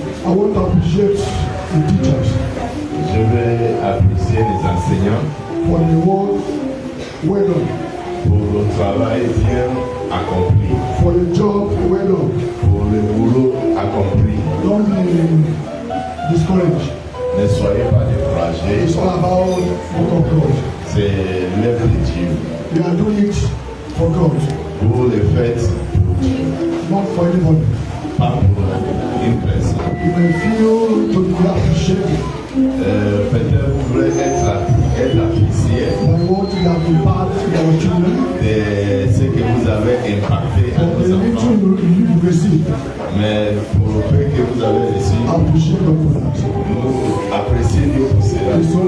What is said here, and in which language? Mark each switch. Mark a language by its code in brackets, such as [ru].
[en] I want to appreciate the teachers. [fr] Je vais apprécier les enseignants [en] for the work well done. [fr] Pour le travail bien accompli. [en] For the job well done. [fr] Pour le boulot accompli. [en] Don't be discouraged. [fr] Ne soyez pas découragés. [en] It's all about the of God. [fr] C'est l'œuvre de Dieu. [en] You are doing it for God. [fr] Vous le faites pour Dieu. [en] Not for anybody. [fr] Pas pour une personne. [en] You may feel to be appreciated. [fr] Peut-être vous voulez être apprécié [en] by what you have imparted to our children. [fr] De ce que vous avez impacté à nos enfants. Mais pour le fait que vous avez reçu, nous apprécions Dieu pour cela.